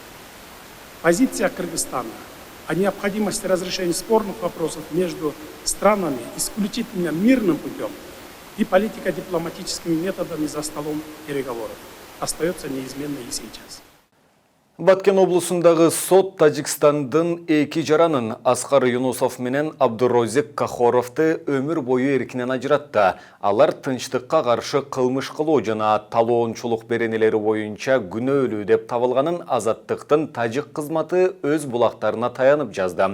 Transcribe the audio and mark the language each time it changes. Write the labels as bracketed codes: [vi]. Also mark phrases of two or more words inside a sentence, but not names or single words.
[ru] Позиция Кыргызстана о необходимости разрешения спорных вопросов между странами исключительно мирным путем и политико-дипломатическими методами за столом переговоров остается неизменной и сейчас. [ky] Баткен облусундагы сот Тажикстандын эки жаранын Аскар Юнусов менен Абдурозик Кахоровду өмүр бою эркинен ажыратты. Алар тынчтыкка каршы кылмыш кылуу жана талоончулук беренелери боюнча күнөөлүү деп табылганын Азаттыктын тажик кызматы өз булактарына таянып жазды.